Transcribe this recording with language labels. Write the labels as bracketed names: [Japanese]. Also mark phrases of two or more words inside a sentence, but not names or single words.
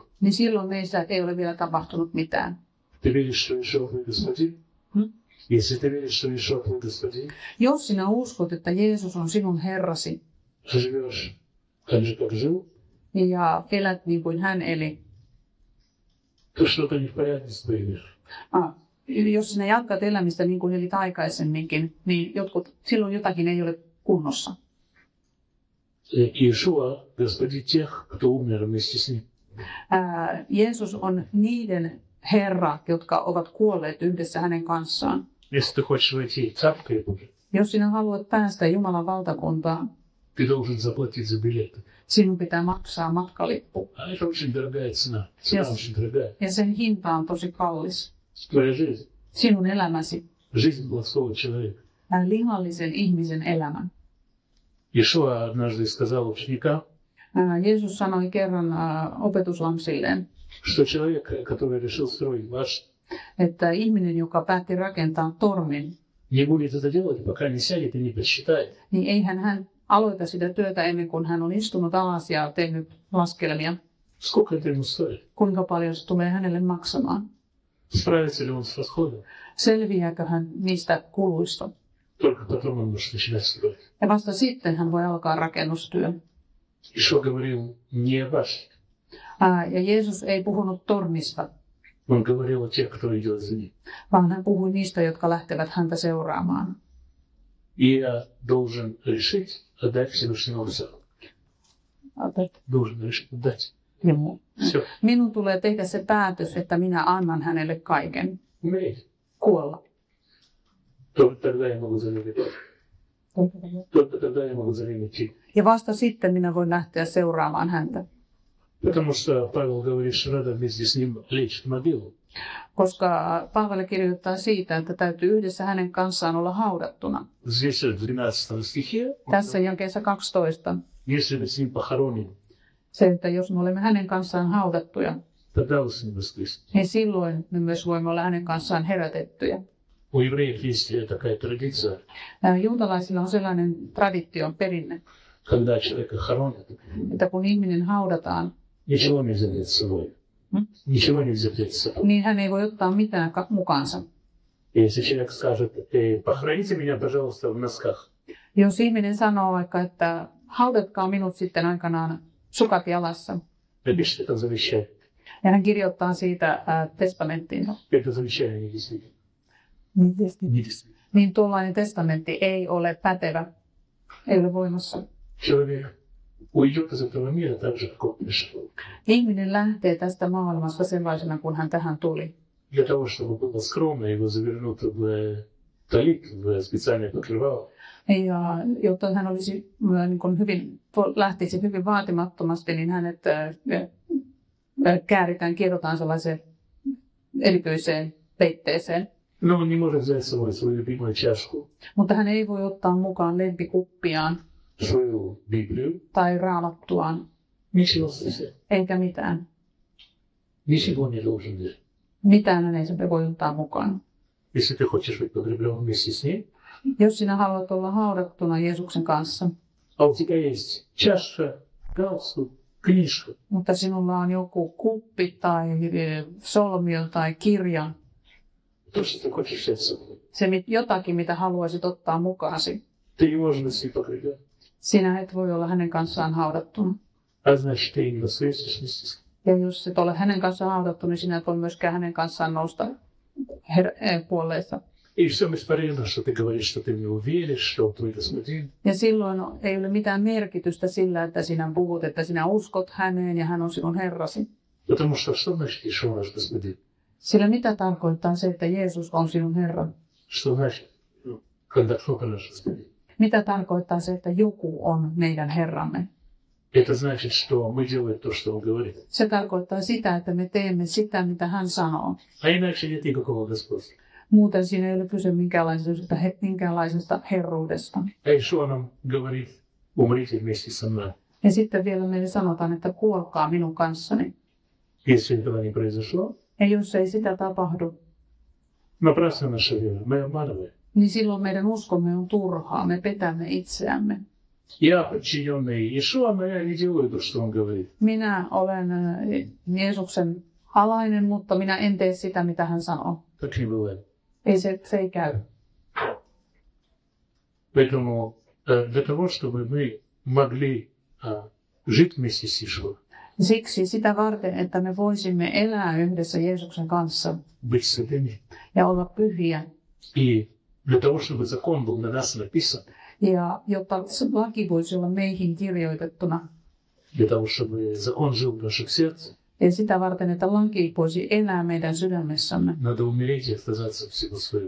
[Finnish] niin silloin meissä ei ole vielä tapahtunut mitään. [Russian] Ты веришь, что Иешуа твой Господин? Если ты веришь, что Иешуа твой Господин, [Finnish] Jos sinä uskot, että Jeesus on sinun Herrasi [Russian] живешь так же, как жил, [Finnish] ja elät niin kuin hän eli, [Russian] то что-то не в порядке с твоей верой. [Finnish] jos sinä jatkat elämistä niin kuin elit aikaisemminkin, niin silloin jotakin ei ole kunnossa. [Russian] Иешуа Господин тех, кто умер вместе с ним. [Finnish] Jeesus on niiden Herra, jotka ovat kuolleet yhdessä hänen kanssaan. [Russian] Если ты хочешь войти в Царствие Божие, [Finnish] Jos sinä haluat päästä Jumalan valtakuntaan, [Russian] ты должен заплатить за билеты. [Finnish] sinun pitää maksaa matkalippu. [Russian] А это очень дорогая цена. Цена Yes. очень дорогая. [Finnish] Ja sen hinta on tosi kallis. [Russian] Твоя жизнь. [Finnish] Sinun elämäsi, [Russian] Жизнь плохого человека. [Finnish] lihallisen ihmisen elämä. [Russian] Иешуа однажды сказал ученикам, [Finnish] Jeesus sanoi kerran opetuslapsilleen, [Russian] что человек, который решил строить башню, [Finnish] että ihminen, joka päätti rakentaa tornin, [Russian] не будет это делать, пока не сядет и не посчитает, [Finnish] niin eihän hän aloita sitä työtä ennen kuin hän on istunut alas ja tehnyt laskelmia, [Russian] сколько это ему стоит, [Finnish] kuinka paljon se tulee hänelle maksamaan. [Russian] справится ли он с расходом. [Finnish] Selviääkö hän niistä kuluista? [Russian] Только потом он может начинать строить. [Finnish] Ja vasta sitten hän voi alkaa rakennustyön. [Russian] Иешуа говорил не о башне, [Finnish] Ja Jeesus ei puhunut tornista, [Russian] он говорил о тех, кто идет за ним. [Finnish] vaan hän puhui niistä, jotka lähtevät häntä seuraamaan. [Russian] И я должен решить отдать Всевышнему все. Должен решить отдать. Все. [Finnish] Minun tulee tehdä se päätös, että minä annan hänelle kaiken. [Russian] Умереть. [Finnish] Kuolla. [Russian] Только тогда я могу за ним идти. Только тогда я могу за ним идти. [Finnish] Ja vasta sitten minä voin lähteä seuraamaan häntä. [Russian] Потому что Павел говорит, что надо вместе с ним лечь в могилу. [Finnish] Koska Paavali kirjoittaa siitä, että täytyy yhdessä hänen kanssaan olla haudattuna. [Russian] Здесь в 12 стихе, [Finnish] Tässä jakeessa 12. [Russian] если мы с ним похороним, [Finnish] Se, että jos me olemme hänen kanssaan haudattuja, [Russian] тогда вы с ним воскреснете. [Finnish] niin silloin me myös voimme olla hänen kanssaan herätettyjä. [Russian] У евреев есть такая традиция, [Finnish] Juutalaisilla on sellainen tradition perinne, [Russian] когда человека хоронят, [Finnish] että kun ihminen haudataan, [Russian] ничего нельзя взять с собой. Ничего нельзя взять с собой. [Finnish] niin hän ei voi ottaa mitään mukaansa. [Russian] Если человек скажет, похороните меня, пожалуйста, в носках, [Finnish] Jos ihminen sanoo vaikka, että haudatkaa minut sitten aikanaan sukat jalassa, [Russian] напишите это завещание. [Finnish] ja hän kirjoittaa siitä testamenttiin, [Russian] Это завещание не действительно. [Finnish] niin [Russian] Не действительно. [Finnish] niin tuollainen testamentti ei ole pätevä, ei ole voimassa. [Russian] Человек уйдет из этого мира так же, как он пришел. [Finnish] Ihminen lähtee tästä maailmasta sellaisena, kun hän tähän tuli. [Russian] Для того, чтобы было скромно, его завернут в талит, в специальное покрывало. [Finnish] Ja jotta hän olisi niin kuin lähtisi hyvin vaatimattomasti, niin hänet kiedotaan sellaiseen erityiseen peitteeseen. [Russian] Но он не может взять с собой свою любимую чашку, [Finnish] Mutta hän ei voi ottaa mukaan lempikuppiaan [Russian] свою Библию, [Finnish] tai raamattuaan, [Russian] ничего совсем. [Finnish] eikä mitään. [Russian] Ничего не должен взять. [Finnish] Mitään hän ei voi ottaa mukaan. [Russian] Если ты хочешь быть погребен вместе с ней, [Finnish] Jos sinä haluat olla haudattuna Jeesuksen kanssa, [Russian] а у тебя есть чаша, галстук, книжка, [Finnish] mutta sinulla on joku kuppi tai solmio tai kirja, [Russian] то, что ты хочешь взять с собой, [Finnish] jotakin, mitä haluaisit ottaa mukaasi, [Russian] ты не можешь быть с ней погребен. [Finnish] sinä et voi olla hänen kanssaan haudattuna. [Russian] А значит, ты не воскреснешь вместе с ней. [Finnish] Ja jos et ole hänen kanssaan haudattu, niin sinä et voi myöskään hänen kanssaan nousta kuolleista. [Russian] И все бесполезно, что ты говоришь, что ты в него веришь, что он твой господин. [Finnish] Ja silloin ei ole mitään merkitystä sillä, että sinä puhut, että sinä uskot häneen ja hän on sinun Herrasi. [Russian] Потому что значит Ишуа наш господин? [Finnish] Sillä mitä tarkoittaa se, että Jeesus on sinun Herra? [Russian] Что значит, когда кто-то наш господин? [Finnish] Mitä tarkoittaa se, että joku on meidän Herramme? [Russian] Это значит, что мы делаем то, что он говорит. [Finnish] Se tarkoittaa sitä, että me teemme sitä, mitä hän sanoo. [Russian] А иначе нет никакого господства. [Finnish] Muuten siinä ei ole kyse minkäänlaisesta herruudesta. [Russian] А Ишуа нам говорит, умрите вместе со мной. [Finnish] Ja sitten vielä meille sanotaan, että kuolkaa minun kanssani. [Russian] Если этого не произошло, [Finnish] Ja jos ei sitä tapahdu, [Russian] напрасно наша вера, мы обманываем. [Finnish] niin silloin meidän uskomme on turhaa, me petämme itseämme. [Russian] Я подчиненный Ишуа, но я не делаю то, что он говорит. [Finnish] Minä olen Jeesuksen alainen, mutta minä en tee sitä, mitä hän sanoo. [Russian] Так не бывает. [Finnish] Ei se ei käy. [Russian] Поэтому для того, чтобы мы могли жить вместе с Ишуа, [Finnish] Siksi sitä varten, että me voisimme elää yhdessä Jeesuksen kanssa [Russian] быть святыми, [Finnish] ja olla pyhiä. [Russian] и для того, чтобы закон был на нас написан, [Finnish] Ja jotta laki voisi olla meihin kirjoitettuna. [Russian] для того, чтобы закон жил в наших сердцах, [Finnish] Ja sitä varten, että laki voisi elää meidän sydämessämme. [Russian] надо умереть и отказаться от всего своего.